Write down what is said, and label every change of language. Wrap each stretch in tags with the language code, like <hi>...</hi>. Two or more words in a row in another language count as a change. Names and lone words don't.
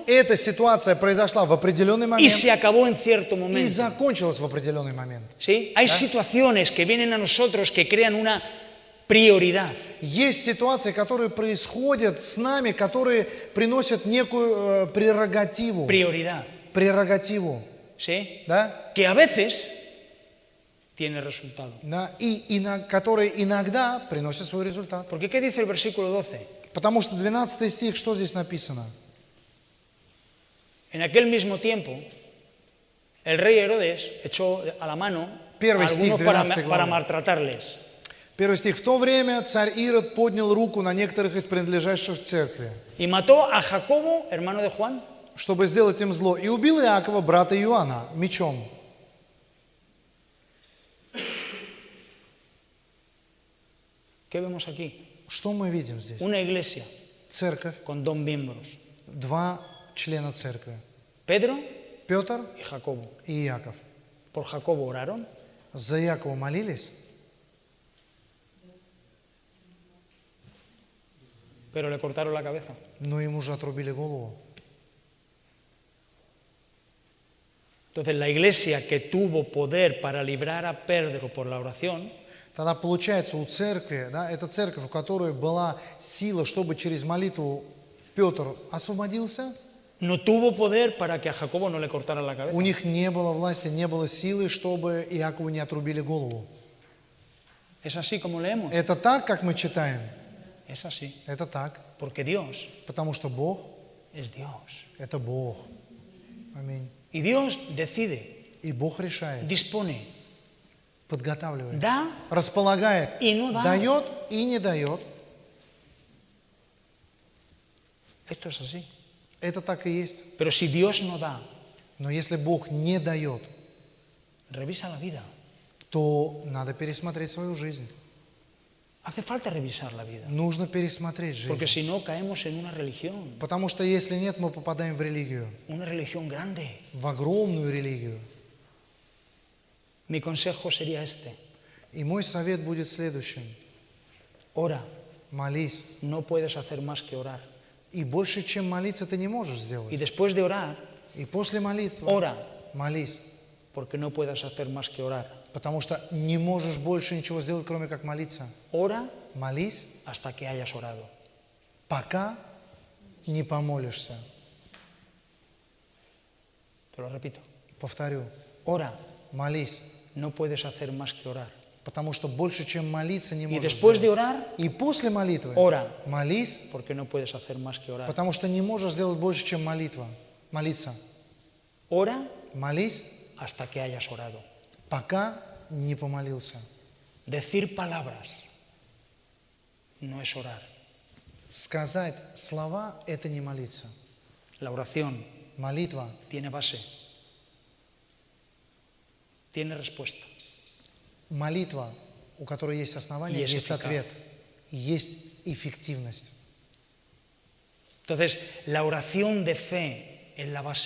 <ru>Эта ситуация произошла в определенный</ru> <es>y</es> <ru>момент</ru> <es>se acabó en cierto</es> <ru>и</ru> <es>momento.</es> <ru>закончилась в определенный момент.</ru> <es>¿Sí? Hay situaciones que vienen a nosotros que crean una prioridad.</es> <ru>Есть ситуации, которые происходят с нами, которые приносят некую прерогативу.</ru> <es>Prioridad.</es> <ru>Прерогативу.</ru> <es>¿Sí?</es> <ru>Да?</ru> <es>Que a veces tiene resultado.</es> <ru>Да? И которые иногда приносят свой результат.</ru> <es>Porque ¿qué dice el versículo 12?</es> <ru>Потому что 12 стих, что здесь написано?</ru> <es>En aquel mismo tiempo, el rey Herodes echó a la mano a</es> <ru>Первый стих,</ru> <es>algunos</es> <ru>12 главы.</ru> <es>para maltratarles.</es> <ru>Первый стих. В то время царь Ирод поднял руку на некоторых из принадлежащих церкви,</ru> <es>Y mató a Jacobo, hermano de Juan,</es> <ru>чтобы сделать им зло, и убил Иакова, брата Иоанна, мечом.</ru> <es>¿qué vemos aquí?</es> <ru>Что мы видим здесь?</ru> <es>Una iglesia</es> <ru>Церковь,</ru> <es>con dos miembros,</es> <ru>два члена церкви.</ru> <es>Pedro</es> <ru>Петр</ru> <es>y Jacobo.</es> <ru>и Иаков.</ru> <es>Por Jacobo oraron,</es> <ru>За Иакова молились,</ru> <es>pero le cortaron la cabeza.</es> <ru>но ему же отрубили голову.</ru> <es>Entonces la iglesia que tuvo poder para librar a Pedro por la oración,</es> <ru>Тогда получается у церкви, да, это церковь, у которой была сила, чтобы через молитву Петр освободился,</ru> <es>no tuvo poder para que a Jacobo no le cortaran la cabeza.</es> <ru>у них не было власти, не было силы, чтобы Иакову не отрубили голову.</ru> <es>Es así como leemos.</es> <ru>Это так, как мы читаем?</ru> <es>Es así.</es> <ru>Это так,</ru> <es>Porque Dios</es> <ru>потому что Бог</ru> <es>es Dios. –</es> <ru>это Бог. Аминь.</ru> <es>Y Dios decide,</es> <ru>И Бог решает,</ru> <es>dispone,</es> <ru>подготавливает,</ru> <es>da</es> <ru>располагает,</ru> <es>y no da.</es> <ru>дает и не дает.</ru> <es>Esto es así.</es> <ru>Это так и есть.</ru> <es>Pero si Dios no da,</es> <ru>Но если Бог не дает,</ru> <es>revisa la vida.</es> <ru>то надо пересмотреть свою жизнь.</ru> <es>Hace falta revisar la vida.</es> <ru>Нужно пересмотреть</ru> <es>Porque</es> <ru>жизнь.</ru> <es>si no, caemos en una religión.</es> <ru>Потому что если нет, мы попадаем в религию,</ru> <es>Una religión grande.</es> <ru>в огромную религию.</ru> <es>Mi consejo sería este.</es> <ru>И мой совет будет следующим.</ru> <es>Ora.</es> <ru>Молись.</ru> <es>No puedes hacer más que orar.</es> <ru>И больше, чем молиться, ты не можешь</ru> <es>Y</es> <ru>сделать.</ru> <es>después de orar,</es> <ru>И после молитвы</ru> <es>ora.</es> <ru>молись.</ru> <es>Porque no puedes hacer más que orar.</es> <ru>Потому что не можешь больше ничего сделать, кроме как молиться.</ru> <es>Ora</es> <ru>Молись,</ru> <es>hasta que hayas orado.</es> <ru>пока не помолишься.</ru> <es>Te lo repito.</es> <ru>Повторю.</ru> <es>Ora.</es> <ru>Молись.</ru> <es>No puedes hacer más que orar.</es> <ru>Потому что больше, чем молиться, не</ru> <es>Y</es> <ru>можешь</ru> <es>después de</es> <ru>сделать.</ru> <es>orar,</es> <ru>И после молитвы</ru> <es>ora.</es> <ru>молись,</ru> <es>Porque no puedes hacer más que orar.</es> <ru>потому что не можешь сделать больше, чем молитва. Молиться.</ru> <es>Ora</es> <ru>Молись,</ru> <es>hasta que hayas orado.</es> <ru>пока не помолился.</ru> <es>Decir palabras no es orar.</es> <ru>Сказать слова – это не молиться.</ru> <es>La oración</es> <ru>Молитва,</ru> <es>tiene base, tiene respuesta.</es> <ru>молитва, у которой есть основание, Есть есть эффиказ. ответ, есть эффективность.</ru> <es>Entonces, la oración de fe es la base.</es>